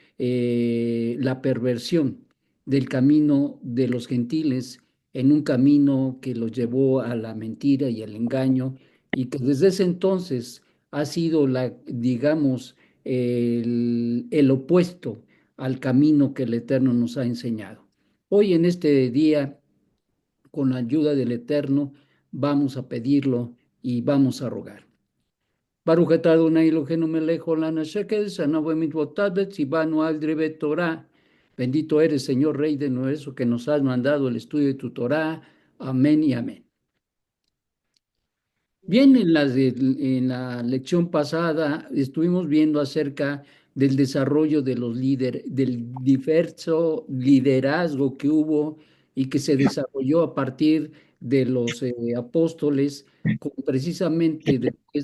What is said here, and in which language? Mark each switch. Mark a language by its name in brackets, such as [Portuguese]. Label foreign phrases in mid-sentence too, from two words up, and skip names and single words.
[Spanish] la perversión del camino de los gentiles en un camino que los llevó a la mentira y al engaño y que desde ese entonces ha sido la, digamos, el opuesto al camino que el Eterno nos ha enseñado. Hoy en este día, con la ayuda del Eterno, vamos a pedirlo y vamos a rogar. [Hebrew] ברוך אתה אדני אלהינו מלך העולם אשר קדשנו במצותיו וצונו על דברי תורה. [Spanish] Bendito eres, Señor, Rey del universo, que nos has mandado el estudio de tu Torah. Amén y amén. Bien, en la lección pasada estuvimos viendo acerca del desarrollo de los líderes, del diverso liderazgo que hubo y que se desarrolló a partir de los apóstoles, precisamente después